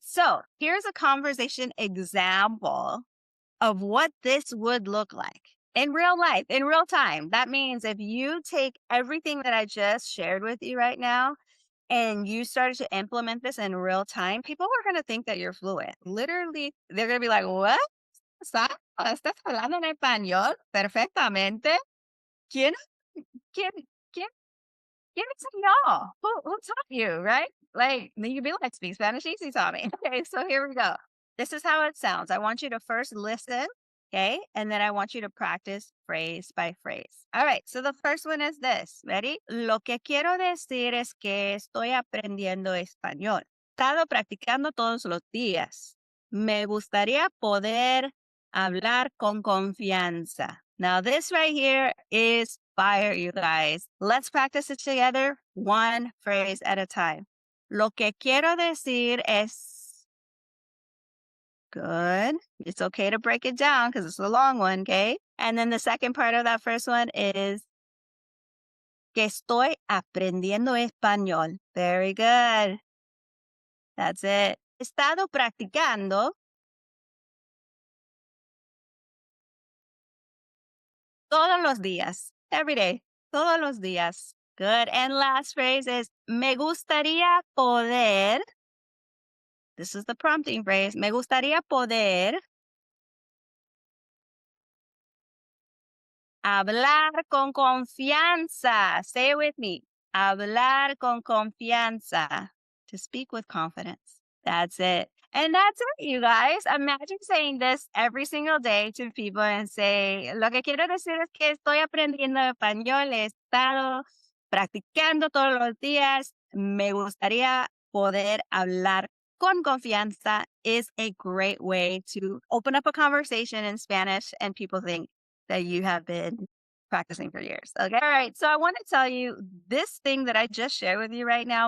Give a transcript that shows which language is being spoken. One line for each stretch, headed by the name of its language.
English: So here's a conversation example of what this would look like in real life, in real time. That means if you take everything that I just shared with you right now and you started to implement this in real time, people are going to think that you're fluent. Literally, they're going to be like, what?
Spanish: ¿Estás hablando en español perfectamente? ¿Quién, quién, quién, quién enseñó?
English: Who taught you, right? Like, then you'd be like, speak Spanish easy, Tommy. Okay, so here we go. This is how it sounds. I want you to first listen, okay? And then I want you to practice phrase by phrase. All right, so the first one is this. Ready?
Spanish: Lo que quiero decir es que estoy aprendiendo español. He estado practicando todos los días. Me gustaría poder hablar con confianza.
English: Now, this right here is fire, you guys. Let's practice it together, one phrase at a time.
Spanish: Lo que quiero decir es
English: good. It's okay to break it down because it's a long one, okay? And then the second part of that first one is
Spanish: que estoy aprendiendo español.
English: Very good. That's it.
Spanish: He estado practicando todos los días.
English: Every day.
Spanish: Todos los días.
English: Good. And last phrase is
Spanish: me gustaría poder.
English: This is the prompting phrase.
Spanish: Me gustaría poder Hablar con confianza.
English: Say it with me.
Spanish: Hablar con confianza.
English: To speak with confidence. That's it. And that's it, you guys. Imagine saying this every single day to people and say,
Spanish: lo que quiero decir es que estoy aprendiendo español, he estado practicando todos los días. Me gustaría poder hablar con confianza
English: is a great way to open up a conversation in Spanish and people think that you have been practicing for years. Okay. All right. So I want to tell you this thing that I just shared with you right now.